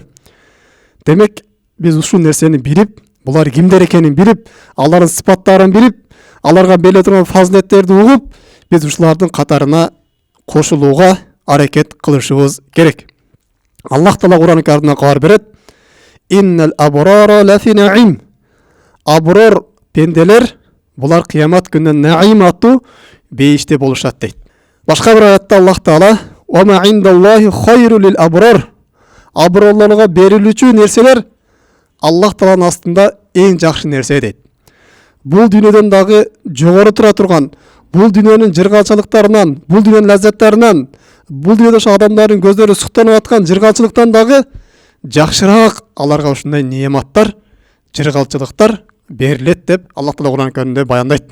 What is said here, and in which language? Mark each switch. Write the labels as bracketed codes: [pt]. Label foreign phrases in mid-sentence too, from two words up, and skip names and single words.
[ky] Демек, биз ушул нерсени билип, булар кимдер экенин билип, алардын сыпаттарын билип, аларга бериле турган фазилеттерди угуп, биз ушулардын катарына кошулууга аракет кылышыбыз керек. Аллах Таала Кур'ан Каримде кабар берет: [ar] «إن الأبرار لفي نعيم». [ky] Аброр пенделер, булар кыямат күнүнө наим аттуу бейиште болушат дейт. Башка бир аятта Аллах Таала: [ar] «وما عند الله خير للأبرار». [ky] Аброрлорго берилүүчү нерселер Аллах Тааланын астында эң жакшы нерсе дейт. Бул дүйнөдөн дагы жогору тура турган, бул дүйнөнүн жыргалчылыктарынан, бул дүйнөнүн лаззаттарынан, бул дүйнөдө адамдардын көздөрү суктанып аткан жыргалчылыктан дагы жакшыраак аларга ушундай неематтар, жыргалчылыктар берилет деп Аллах Таала Кур'ан Каримде баяндайт.